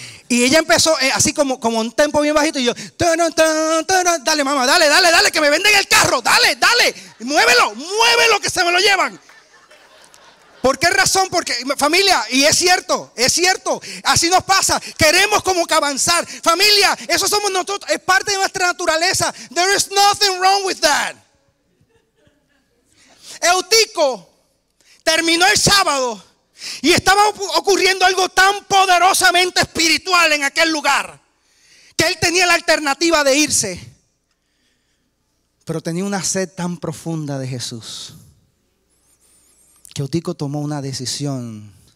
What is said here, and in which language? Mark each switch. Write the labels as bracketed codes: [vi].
[es] Y ella empezó así como un tempo bien bajito. Y yo, dale mamá, dale, que me venden el carro. Dale, muévelo que se me lo llevan. ¿Por qué razón? Porque, familia, y es cierto, así nos pasa. Queremos como que avanzar. Familia, eso somos nosotros, es parte de nuestra naturaleza. [en] There is nothing wrong with that. [es] Eutico terminó el sábado y estaba ocurriendo algo tan poderosamente espiritual en aquel lugar, que él tenía la alternativa de irse. Pero tenía una sed tan profunda de Jesús, que Eutico tomó una decisión.